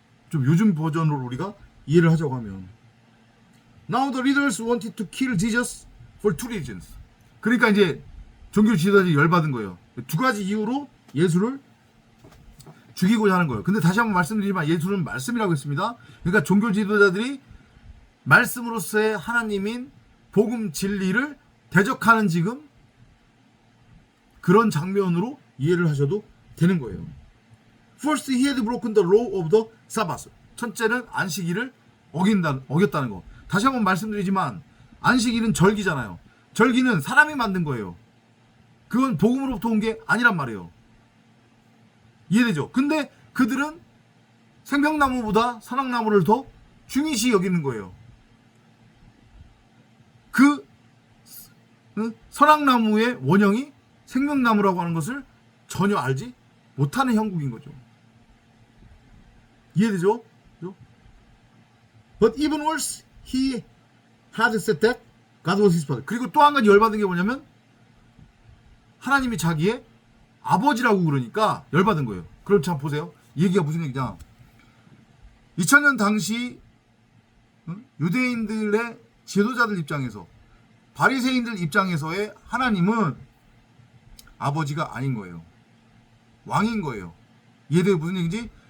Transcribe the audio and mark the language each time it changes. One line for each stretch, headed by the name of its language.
Korean: 좀 요즘 버전으로 우리가 이해를 하자고 하면,
English: Now the leaders wanted to kill Jesus for two reasons.
Korean: 그러니까 이제 종교 지도자들이 열받은 거예요. 두 가지 이유로 예수를 죽이고자 하는 거예요. 근데 다시 한번 말씀드리지만 예수는 말씀이라고 했습니다. 그러니까 종교 지도자들이 말씀으로서의 하나님인 복음 진리를 대적하는 지금 그런 장면으로 이해를 하셔도 되는 거예요.
English: First, he had broken the law of the Sabbath.
Korean: 첫째는 안식일을 어겼다는 거. 다시 한번 말씀드리지만 안식일은 절기잖아요. 절기는 사람이 만든 거예요. 그건 복음으로부터 온 게 아니란 말이에요. 이해되죠? 근데 그들은 생명나무보다 선악나무를 더 중요시 여기는 거예요. 그 선악나무의 원형이 생명나무라고 하는 것을 전혀 알지 못하는 형국인 거죠. 이해되죠?
English: But even worse, he had said that God was his father.
Korean: 그리고 또 한 가지 열받은 게 뭐냐면 하나님이 자기의 아버지라고 그러니까 열받은 거예요. 그럼 참 보세요. 이 얘기가 무슨 얘기냐. 2000년 당시 유대인들의 지도자들 입장에서, 바리새인들 입장에서의 하나님은 아버지가 아닌 거예요. 왕인 거예요. 이해돼요? 무슨 얘기인지?